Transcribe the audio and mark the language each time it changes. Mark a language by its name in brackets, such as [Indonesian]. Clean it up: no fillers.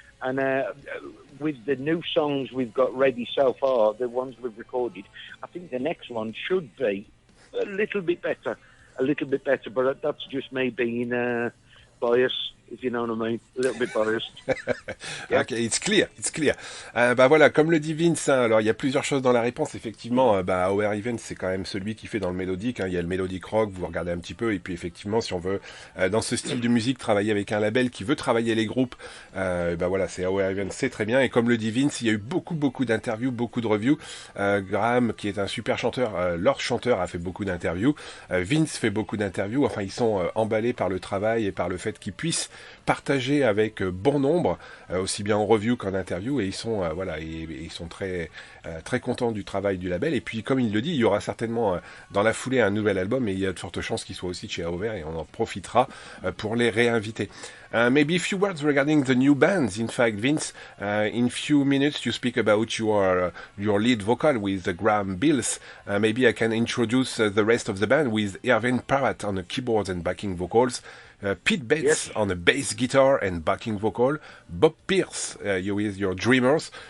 [English] And with the new songs we've got ready so far, the ones we've recorded, I think the next one should be a little bit better. But that's just me being biased, if you know what I mean, a little bit biased. Yeah. Okay, it's clear. [French] Bah voilà, comme le dit Vince, hein, alors il y a plusieurs choses dans la réponse. Effectivement, Our Event, c'est quand même celui qui fait dans le mélodique. Hein, il y a le mélodique rock, vous regardez un petit peu. Et puis effectivement, si on veut, dans ce style de musique, travailler avec un label qui veut travailler les groupes, voilà, c'est Our Event, c'est très bien. Et comme le dit Vince, il y a eu beaucoup d'interviews, beaucoup de reviews. Graham, qui est un super chanteur, leur chanteur, a fait beaucoup d'interviews. Vince fait beaucoup d'interviews. Enfin, ils sont emballés par le travail et par le fait qu'ils puissent partager avec bon nombre, aussi bien en review qu'en interview, et ils sont ils sont très contents du travail du label. Et puis comme il le dit, il y aura certainement dans la foulée un nouvel album, et il y a de fortes chances qu'il soit aussi chez AOR, et on en profitera pour les réinviter. [English] Maybe a few words regarding the new bands. In fact, Vince, in few minutes you speak about your lead vocal with Graham Bills. Maybe I can introduce the rest of the band with Irvin Parrott on the keyboards and backing vocals, Pete Betts on the bass guitar and backing vocal, Bob Pierce, you with your drummers.